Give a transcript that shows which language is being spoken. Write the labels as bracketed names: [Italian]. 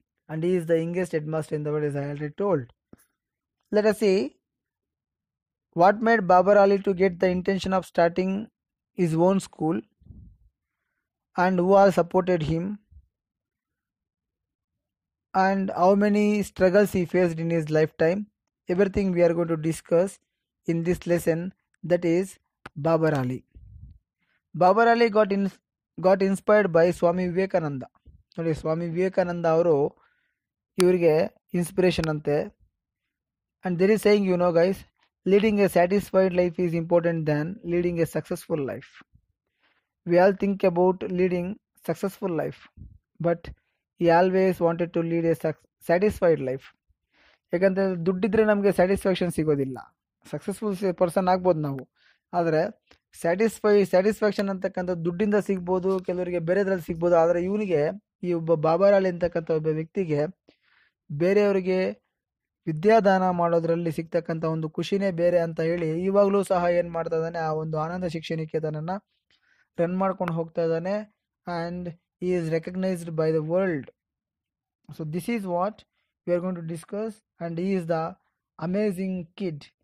[English] And he is the youngest headmaster in the world, as I already told. Let us see what made Babar Ali to get the intention of starting his own school, and who all supported him, and how many struggles he faced in his lifetime. Everything we are going to discuss in this lesson, that is Babar Ali. Babar Ali got inspired by Swami Vivekananda. [Kannada] ನೋಡಿ, ಸ್ವಾಮಿ ವಿವೇಕಾನಂದ ಅವರು ಇವರಿಗೆ inspiration ಅಂತೆ. [English] And there is saying, guys, leading a satisfied life is important than leading a successful life. We all think about leading successful life, but he always wanted to lead a satisfied life. [Kannada] ಯಾಕಂದರೆ ದುಡ್ಡಿದ್ರೆ ನಮಗೆ satisfaction ಸಿಗೋದಿಲ್ಲ. Successful person ಆಗ್ಬೋದು ನಾವು, ಆದರೆ satisfaction ಅಂತಕ್ಕಂಥ ದುಡ್ಡಿಂದ ಸಿಗ್ಬೋದು, ಕೆಲವರಿಗೆ ಬೇರೆದ್ರಲ್ಲಿ ಸಿಗ್ಬೋದು. ಆದರೆ ಇವನಿಗೆ, ಈ ಒಬ್ಬ ಬಾಬರ್ ಅಲಿ ಅಂತಕ್ಕಂಥ ಒಬ್ಬ ವ್ಯಕ್ತಿಗೆ ಬೇರೆಯವರಿಗೆ ವಿದ್ಯಾದಾನ ಮಾಡೋದ್ರಲ್ಲಿ ಸಿಗ್ತಕ್ಕಂಥ ಒಂದು ಖುಷಿನೇ ಬೇರೆ ಅಂತ ಹೇಳಿ ಇವಾಗಲೂ ಸಹ ಏನು ಮಾಡ್ತಾ ಇದ್ದಾನೆ, ಆ ಒಂದು ಆನಂದ ಶಿಕ್ಷಣಿಕೇತನನ್ನು ರನ್ ಮಾಡ್ಕೊಂಡು ಹೋಗ್ತಾ ಇದ್ದಾನೆ. [English] And he is recognized by the world. So this is what we are going to discuss, and he is the amazing kid.